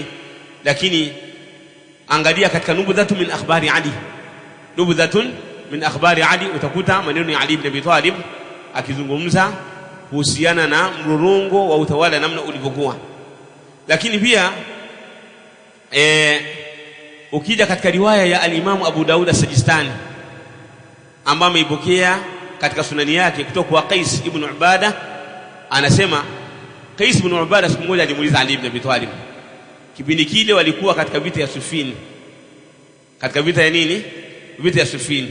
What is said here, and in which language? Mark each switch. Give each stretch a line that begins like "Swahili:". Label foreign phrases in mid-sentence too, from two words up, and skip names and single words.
Swahili: Lakini angalia katika Nubdhatun min akhbari Ali, Nubdhatun min akhbari Ali, utakuta maneno ya Ali ibn Abi Talib akizungumza kuhusiana na mlolongo wa utawala namna ulivyokuwa. Lakini pia ukija katika riwaya ya al-Imam Abu Daud as-Sijistani ambaye ameipokea katika sunani yake kutoka kwa Qais ibn Ubada, anasema Qais ibn Ubada siku moja alimuuliza Ali ibn Abi Talib, kipindi kile walikuwa katika vita ya Sufin. Katika vita ya nini? Vita ya Sufin.